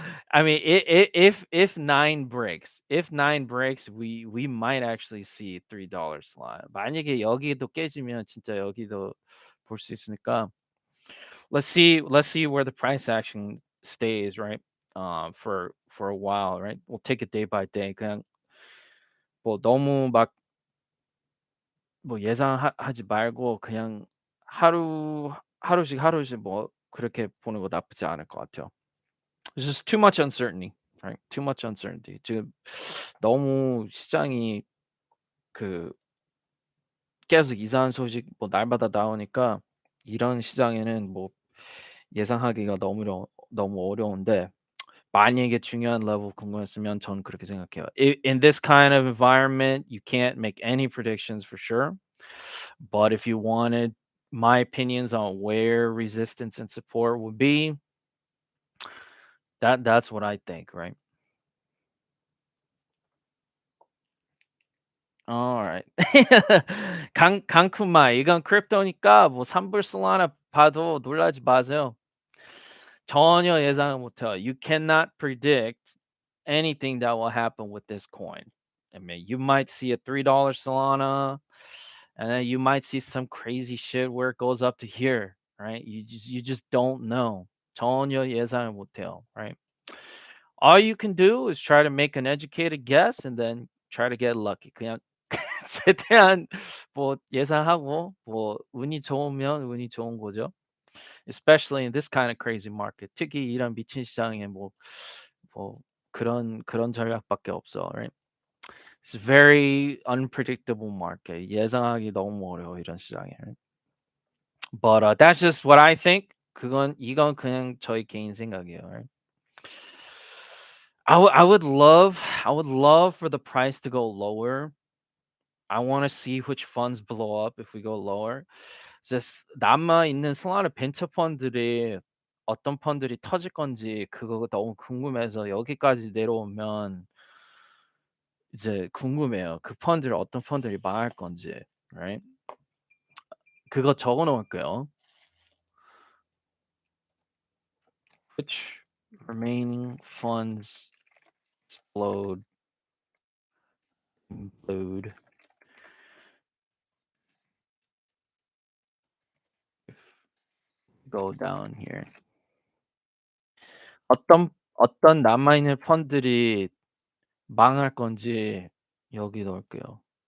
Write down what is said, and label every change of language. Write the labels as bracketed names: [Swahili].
[English] I mean, if 9 breaks, we might actually see $3 slide. [Korean] 만약에 여기도 깨지면 진짜 여기도 볼 수 있으니까 [English] let's see where the price action stays, right? For a while, right? We'll take it day by day. [Korean] 그냥 뭐 너무 막 뭐 예상하지 말고 그냥 하루씩 뭐 그렇게 보는 거 나쁘지 않을 것 같아요. [English] There's just too much uncertainty, right? Too much uncertainty. [Korean] 지금 너무 시장이 그 계속 이상한 소식 뭐 날마다 나오니까 이런 시장에는 뭐 예상하기가 너무 어려운데 만약에 중요한 레벨 궁금했으면 전 그렇게 생각해요. [English] In this kind of environment, you can't make any predictions for sure. But if you wanted my opinions on where resistance and support would be, that's what I think, right? [Korean] Alright. 강쿠마 이건 크립토니까 뭐 3불 솔라나 봐도 놀라지 마세요. 전혀 예상을 못해요. [English] You cannot predict anything that will happen with this coin. I mean, you might see a $3 Solana, and then you might see some crazy shit where it goes up to here, right? You just don't know. [Korean] 전혀 예상을 못해요, right? [English] All you can do is try to make an educated guess and then try to get lucky. [Korean] 그냥 최대한 뭐 예상하고 뭐 운이 좋으면 운이 좋은 거죠. [English] Especially in this kind of crazy market. [Korean] 특히 이런 미친 시장에 뭐 그런 전략밖에 없어. [English] Right? It's a very unpredictable market. [Korean] 예상하기 너무 어려워 이런 시장에. [English] Right? But that's just what I think. [Korean] 이건 그냥 저의 개인 생각이에요. [English] Right? I would love for the price to go lower. I want to see which funds blow up if we go lower. [Korean] 이제 남아 있는 슬라는 벤처 펀들이 어떤 펀들이 터질 건지 그거 너무 궁금해서 여기까지 내려오면 이제 궁금해요. 그 펀들 어떤 펀들이 망할 건지. Right? 그거 적어 놓을게요. [English] Which remaining funds implode go down here. [Korean] 어떤 남아 있는 펀들이 망할 건지 여기 넣을게요.